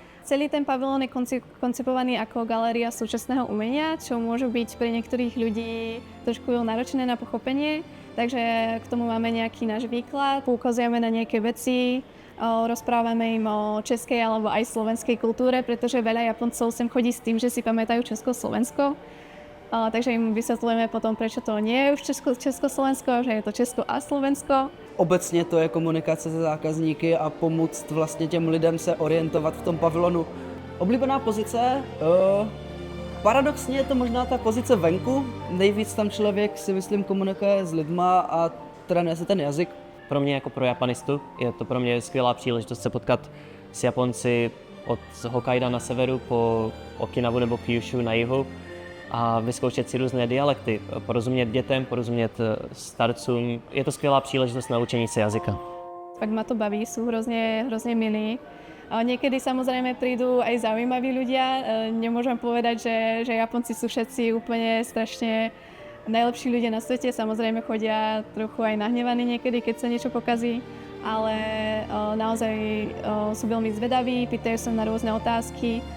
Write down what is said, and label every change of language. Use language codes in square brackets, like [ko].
[sk] Celý ten pavilón je koncipovaný ako galéria súčasného umenia, čo môže byť pre niektorých ľudí trošku náročné na pochopenie. Takže k tomu máme nejaký náš výklad, poukazujeme na nejaké veci, rozprávame im o českej alebo aj slovenskej kultúre, pretože veľa Japoncov sem chodí s tým, že si pamätajú Česko-Slovensko. [cs] Takže jim vysvětlujeme potom, proč to [sk] nie je [cs] už Československo, že je to Česko a Slovensko. Obecně to je komunikace se zákazníky a pomoct vlastně těm lidem se orientovat v tom pavilonu. Oblíbená pozice? Paradoxně je to možná ta pozice venku. Nejvíc tam člověk si myslím komunikuje s lidma a trénuje se ten jazyk. Pro mě jako pro Japanistu je to pro mě skvělá příležitost se potkat s Japonci od Hokkaida na severu po Okinawu nebo Kyushu na jihu a vyzkoušet si různé dialekty, porozumět dětem, porozumět starcům. Je to skvělá příležitost na učení se jazyka. [sk] Fakt ma to baví, sú hrozne milí. Niekedy samozrejme prídu aj zaujímaví ľudia. Nemôžem povedať, že Japonci sú všetci úplne strašne najlepší ľudia na svete. Samozrejme chodia trochu aj nahnevaní niekedy, keď sa niečo pokazí. ale naozaj sú veľmi zvedaví, pýtajú sa na rôzne otázky.